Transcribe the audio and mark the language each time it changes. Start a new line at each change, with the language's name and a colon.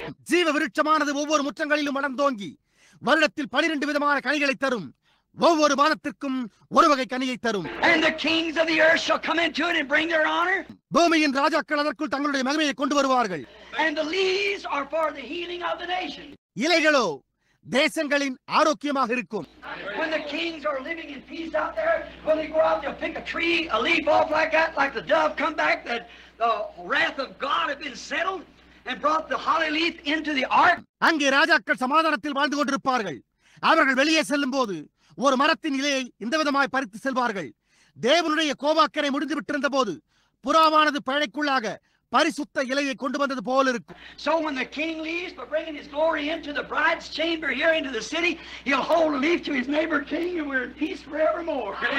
Tamil: ஜீவ விருட்சமானது ஒவ்வொரு முற்றங்களிலும் வளர்ந்தோங்கி வருடத்தில் 12 விதமான கனிகளை தரும். ஒவ்வொரு மாதத்திற்கும் ஒரு வகை கனியை தரும்.
English: And the kings of the earth shall come into it and bring their honor.
Tamil: பூமியின் ராஜாக்கள் அதற்குள் தங்களுடைய மகிமையை கொண்டு வருவார்கள்.
English: And the leaves are for the healing of the nation.
Tamil: இலைகளோ தேசங்களின் ஆரோக்கியமாக இருக்கும்.
English: When the kings are living in peace out there, when they go out, they'll pick a tree, a leaf off like that, like the dove come back, that the wrath of God had been settled and brought the holly leaf into the ark.
Tamil: அங்கே ராஜாக்கள் சமாதானத்தில் வாழ்ந்து கொண்டிருப்பார்கள். அவர்கள் வெளியே செல்லும் போது ஒரு மரத்தின் இலையை இந்த விதமாய் பறித்து செல்வார்கள். தேவனுடைய கோபாக்கரை முடிந்து விட்டிருந்த போது புறாவானது பழைக்குள்ளாக பரிசுத்த இலையை கொண்டு வந்தது போல இருக்கும்.
English: So when the king leaves, but bringing his glory into the bride's chamber here into the city, he'll hold a leaf to his neighbor king, and we're in peace forevermore.